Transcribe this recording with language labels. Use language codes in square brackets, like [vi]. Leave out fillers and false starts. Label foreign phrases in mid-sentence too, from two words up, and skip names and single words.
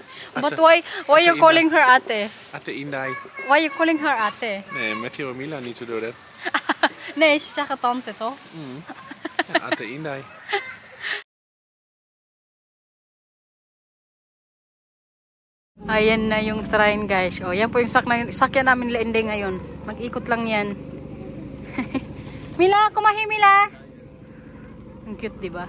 [en] But why you calling her Ate? Ate Inday. Why you calling her Ate? [nl] Nee, Matthew en Mila niet zo door hè. Nee, ze zeggen tante toch? Ja, Ate Inday. [tl] Ayan na yung train guys. O, yan po yung sakyan namin nila Inday ngayon. Mag-ikot lang yan. Mila, kumahi Mila! Ang cute diba?